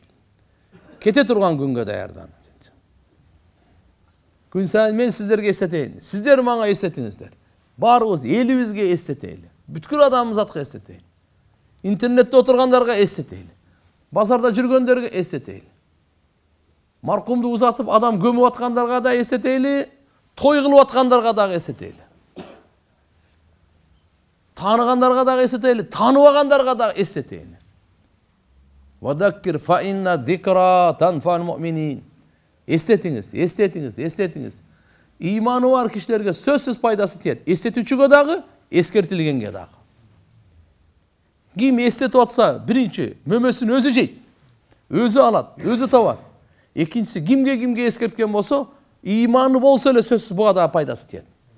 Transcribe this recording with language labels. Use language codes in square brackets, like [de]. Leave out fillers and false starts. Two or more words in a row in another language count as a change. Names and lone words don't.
[ky] Кете турган күнгө даярдануу. Күн сайын мен сиздерге эстетейин, сиздер мага эстетиңиздер. Баарыбыз элибизге эстетейли. Бүткүл адамзатка эстетейли. Интернетте отургандарга эстетейли. Базарда жүргөндөргө эстетейли. Маркумду узатып адам көмүп аткандарга да эстетейли, той кылып аткандарга да эстетейли. Тааныгандарга да эстетейли, тааныбагандарга да эстетейли. [ar] وذكر فإن الذكرى تنفع المؤمنين. [ky] Эстетиңиз, эстетиңиз, эстетиңиз. Иманы бар кишилерге сөзсүз пайдасы тиет. Эстетүүчүгө дагы, эскертилгенге дагы. Ким эстетип атса, биринчи мөмөсүн өзү жейт, өзү алат, өзү табат. Экинчиси кимге эскерткен болсо, иманы болсо эле сөзсүз буга да пайдасы тиет.